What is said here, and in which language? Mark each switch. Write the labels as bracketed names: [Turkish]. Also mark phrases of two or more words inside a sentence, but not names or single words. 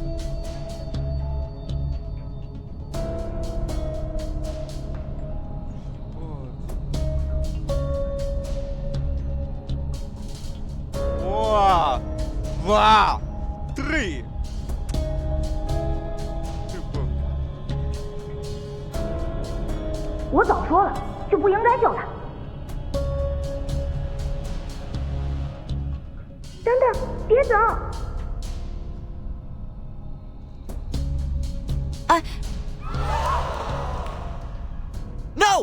[Russian] О! 2, 3. Типа. [Chinese] 我早说了，就不应该救他。等等，别走！ [English] No!